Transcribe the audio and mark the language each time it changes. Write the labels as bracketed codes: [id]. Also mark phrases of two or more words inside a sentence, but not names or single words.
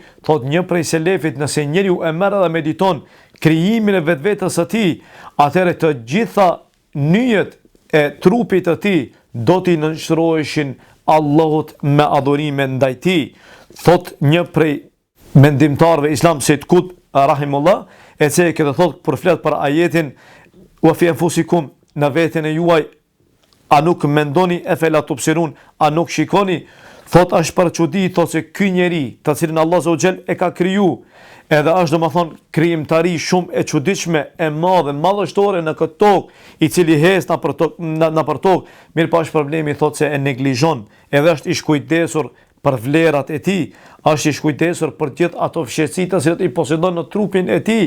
[sq] Thot një prej selefit, nëse njeriu e merr dhe mediton krijimin e vetvetes së tij, atëherë të gjitha nyjet e trupit të tij do t'i nënshtroheshin Allahut me adhurime ndaj tij. Thot një prej mendimtarëve islam Said Qutb rahimullah, e cili këtë thot për flet për ajetin [ar] وفي أنفسكم, [sq] në veten e juaj, a nuk mendoni [ar] أفلا تبصرون, [sq] a nuk shikoni? Thot është për çudi, thot se ky njeri të cilin Allah [ar] عز وجل [sq] e ka kriju, edhe është domethën krijimtari shumë e çuditshme, e madhe, madhështore në këtë tokë, I cili hes nëpër tokë, mirë pa është problemi, thot se e neglizhon, edhe është I shkujdesur për vlerat e tij, është I shkujdesur për gjithë ato fshehësi të cilat I posedon në trupin e tij.